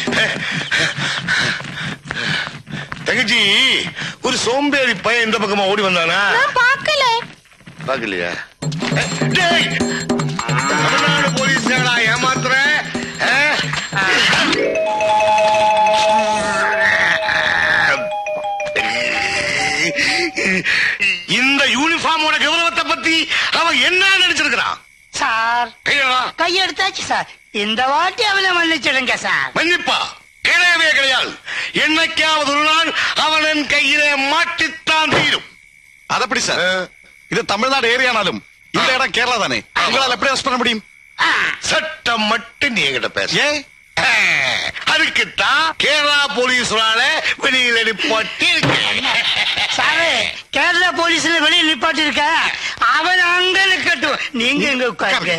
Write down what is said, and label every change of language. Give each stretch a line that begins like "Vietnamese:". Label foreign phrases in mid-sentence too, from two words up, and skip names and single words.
Tamil: தங்கச்சி ஒரு சோம்பேறி பையன் இந்த பக்கமா ஓடி வந்தானா பாக்கலையா தமிழ்நாடு போலீஸ் ஏமாத்துற இந்த யூனிஃபார்மோட கௌரவத்தை பத்தி அவன் என்ன நினைச்சிருக்கிறான் சார்? கையெடுத்தாச்சு சார். இந்த வாட்டி அவனை மன்னிச்சிடுங்க சார். மன்னிப்பா கிடையவே கிடையாது. என்னைக்காவது ஒரு நாள் அவன் கையிலே மாட்டித்தான் தீரும்.
Malayalam: അതപ്പടി സാർ, ഇത് തമിഴ്നാട് ഏരിയാണാലും
Tamil: இந்த இடம் கேரளா தானே, உங்களால் எப்படி அரெஸ்ட் பண்ண முடியும்? சட்டம் மட்டும் நீ என்கிட்ட பேச. அதுக்குத்தான் கேரளா போலீஸால வெளியில நிப்பாட்டி இருக்கேன். சாரு, கேரளா போலீஸ்ல வெளியில் நிப்பாட்டி இருக்க. அவன் அங்க இருக்கட்டும், நீங்க எங்க உட்காருங்க.